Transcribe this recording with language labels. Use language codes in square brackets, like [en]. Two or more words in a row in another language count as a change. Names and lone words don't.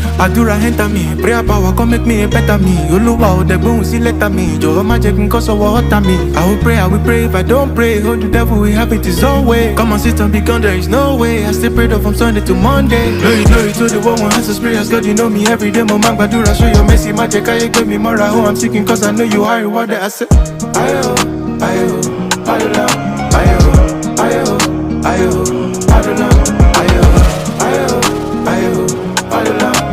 [en] Àdúrà enter me, prayer power come make me a better me. [yo] Olúwa ò dẹ̀gbóhùn sí lẹ́tà mi, jọ̀wọ́ má jẹ́ kí n kọ́ sọ́wọ́ ọ̀tá mi. [en] I will pray if I don't pray. Hold the devil, we have it his own way. Come on, sit and be gone, there is no way. I stay prayed up from Sunday to Monday. Glory to the one who answers prayers. God, you know me every day. [yo] Mo máa ń gbàdúrà, [en] show your mercy. [yo] Má jẹ́ káyé gbé mi mọ́ra. [en] Oh, I'm seeking cause I know you are rewarded. I say, [yo] ayo, ayo, ayo, ayo, ayo, ayo, ayo, ayo, ayo, ayo, ayo.